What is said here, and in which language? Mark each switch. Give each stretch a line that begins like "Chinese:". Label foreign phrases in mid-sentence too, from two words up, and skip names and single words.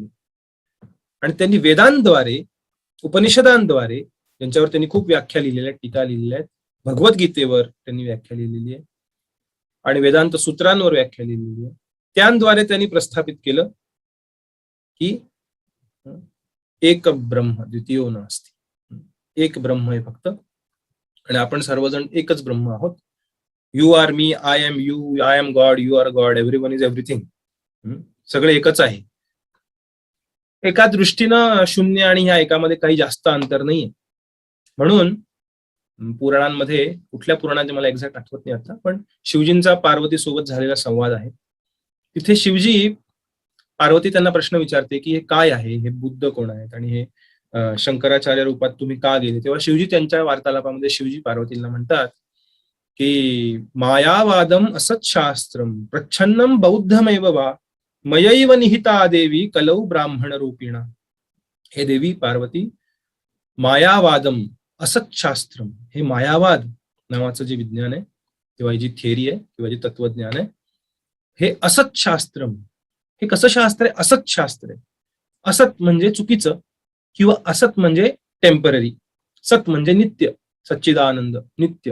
Marathi: आणि त्यांनी वेदांद्वारे, उपनिषदांद्वारे, ज्यांच्यावर त्यांनी खूप व्याख्या लिहिलेल्या आहेत, टीका लिहिलेल्या आहेत, भगवद्गीतेवर त्यांनी व्याख्या लिहिलेली आहे आणि वेदांत सूत्रांवर व्याख्या लिहिलेली आहे, त्यांद्वारे त्यांनी प्रस्थापित केलं की
Sanskrit: एक ब्रह्म द्वितीयो नास्ति,
Marathi: एक ब्रह्म आहे फक्त, आणि आपण सर्वजण एकच ब्रह्म आहोत.
English: you are me, I am you, I am God, you are God, everyone is everything.
Marathi: सगळे एकच आहे. एका दृष्टीनं शून्य आणि ह्या एकामध्ये काही जास्त अंतर नाहीये. म्हणून पुराणांमध्ये, कुठल्या पुराणाचे मला एक्झॅक्ट आठवत नाही आता, पण शिवजींचा पार्वती सोबत झालेला संवाद आहे. तिथे शिवजी, पार्वती त्यांना प्रश्न विचारते की हे काय आहे, हे बुद्ध कोण आहेत आणि हे शंकराचार्य रूपात तुम्ही का गेले? तेव्हा शिवजी त्यांच्या वार्तालापामध्ये शिवजी पार्वतीला म्हणतात की
Sanskrit: मायावादम असत शास्त्रम प्रच्छन्नम बौद्धमेव वा मयैव निहिता देवी कलौ ब्राह्मण रूपिणा.
Marathi: हे देवी पार्वती,
Sanskrit: मायावादम असत शास्त्रम,
Marathi: हे मायावाद नावाचं जे विज्ञान आहे किंवा जी थिअरी आहे किंवा जे तत्वज्ञान आहे, हे
Sanskrit: असत शास्त्रम.
Marathi: हे कसं शास्त्र आहे? असत शास्त्र आहे. असत म्हणजे चुकीचं किंवा असत म्हणजे टेम्पररी. सत म्हणजे नित्य, सच्चिदानंद, नित्य.